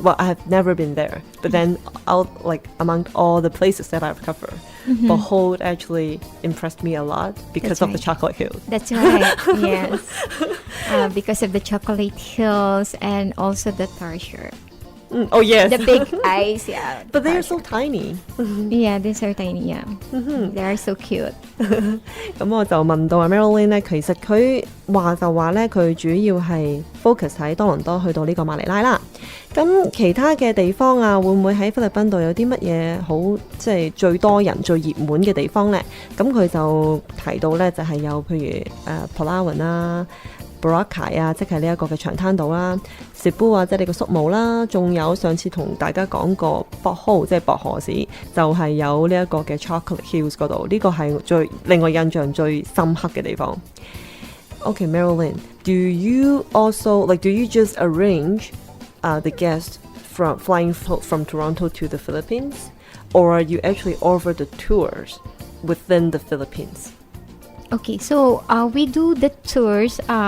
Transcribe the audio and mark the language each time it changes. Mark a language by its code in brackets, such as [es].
[en] Well, I have never been there, but then among all the places that I've covered, Bohol actually impressed me a lot because That's of the right. chocolate hills. That's right. Yes, because of the chocolate hills and also the tarsier. Oh yes, The big eyes, yeah. but they are so tarsier. tiny. Yeah, these are tiny, yeah. They are so cute. [yue] 咁我就問到阿 Marilyn 咧，其實佢話咧，佢主要係 focus 喺多倫多去到呢個馬尼拉啦。咁其他嘅地方啊，會唔會喺菲律賓度有啲乜嘢好即係最多人、最熱門嘅地方呢？咁佢就提到咧，就係有譬如Palawan 啦、 Boracay 啊，即係呢一個嘅長灘島啦 ，Cebu 啊，即係你個宿務啦，仲有上次同大家講過薄荷，即係薄荷市，就係有呢一個嘅 Chocolate Hills 嗰度，呢個係令我印象最深刻嘅地方。 [en] Okay, Marilyn, do you just arrange the guests from flying from Toronto to the Philippines, or you actually offer the tours within the Philippines? Okay, so we do the tours.